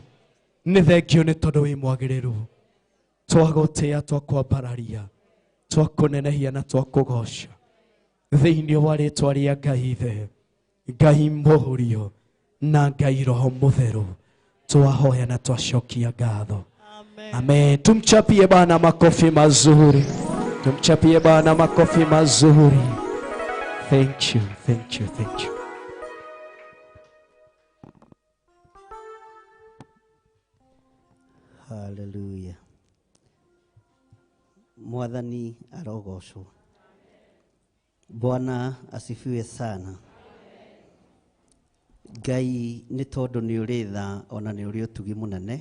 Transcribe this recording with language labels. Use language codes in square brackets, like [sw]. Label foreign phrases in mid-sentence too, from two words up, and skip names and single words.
[ki] Nĩ thengio nĩ tondũ wĩ mwagĩrĩru, twagũtĩĩa, twakwambararia, twakũnenehia na twakũgoca. thĩinĩ wa rĩtwa rĩa Ngai Ithe, Ngai Mũriũ na Ngai Roho Mũtheru, twahoya na twacokia ngatho. [sw] Amen. Tumchapie Bwana makofi mazuri. Tumchapie Bwana makofi mazuri. [en] Thank you, thank you, thank you. [ki] Hallelujah. Mwathani arogocwo. [sw] Bwana asifiwe sana. [ki] Ngai nĩ tondũ nĩ ũrĩ tha ona nĩ ũrĩ ũtugi mũnene.